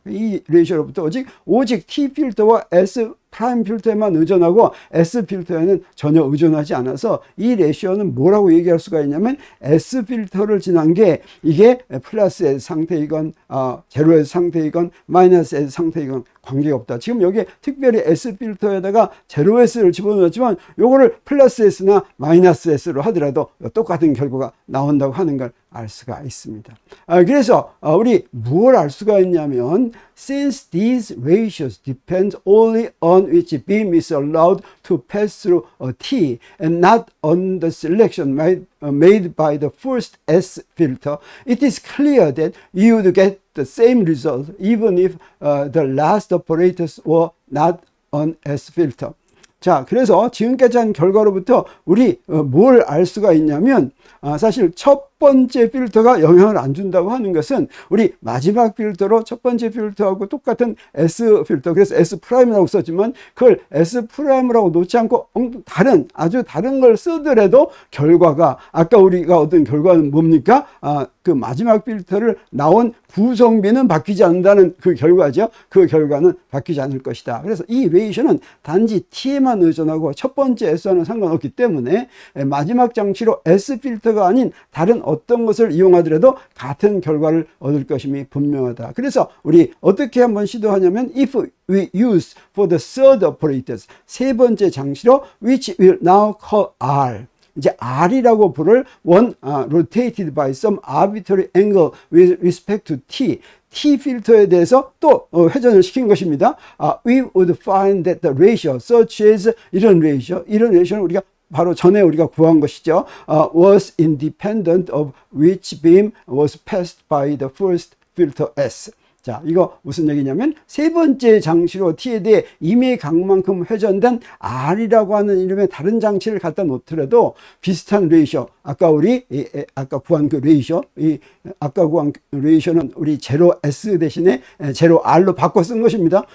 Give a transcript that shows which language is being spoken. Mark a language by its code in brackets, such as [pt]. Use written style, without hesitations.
[ko] 이 레이쇼로부터 오직 T 필터와 S 프라임 필터에만 의존하고 S 필터에는 전혀 의존하지 않아서 이 레이쇼는 뭐라고 얘기할 수가 있냐면 S 필터를 지난 게 이게 플러스 S 상태이건 제로 S 상태이건 마이너스 S 상태이건 관계없다. 지금 여기에 특별히 S 필터에다가 제로 S를 집어넣었지만 요거를 플러스 S나 마이너스 S로 하더라도 똑같은 결과가 나온다고 하는 걸 알 수가 있습니다. 그래서 우리 뭘 알 수가 있냐면 [en] since these ratios depend only on which beam is allowed to pass through a T and not on the selection made by the first S filter, it is clear that you would get the same result even if the last operators were not on S filter. [ko] 자, 그래서 지금까지 한 결과로부터 우리 뭘 알 수가 있냐면 사실 첫 번째 필터가 영향을 안 준다고 하는 것은 우리 마지막 필터로 첫 번째 필터하고 똑같은 S 필터, 그래서 S 프라임이라고 썼지만 그걸 S 프라임이라고 놓지 않고 아주 다른 걸 쓰더라도 결과가, 아까 우리가 얻은 결과는 뭡니까? 그 마지막 필터를 나온 구성비는 바뀌지 않는다는 그 결과죠. 그 결과는 바뀌지 않을 것이다. 그래서 이 레이셔는 단지 T에만 의존하고 첫 번째 S와는 상관없기 때문에 마지막 장치로 S 필터가 아닌 다른 어떤 것을 이용하더라도 같은 결과를 얻을 것임이 분명하다. 그래서 우리 어떻게 한번 시도하냐면 [en] if we use for the third operators, [ko] 세 번째 장치로 [en] which will now call R, [ko] 이제 R이라고 부를 [en] one rotated by some arbitrary angle with respect to T [ko] 필터에 대해서 또 회전을 시킨 것입니다. [en] We would find that the ratio such as [ko] 이런 레이셔는 우리가 바로 전에 우리가 구한 것이죠. [en] Was independent of which beam was passed by the first filter S. [ko] 자, 이거 무슨 얘기냐면 세 번째 장치로 T에 대해 임의 강만큼 회전된 R이라고 하는 이름의 다른 장치를 갖다 놓더라도 비슷한 레이셔, 아까 구한 그 레이셔, 아까 구한 레이셔는 우리 제로 S 대신에 제로 R로 바꿔 쓴 것입니다.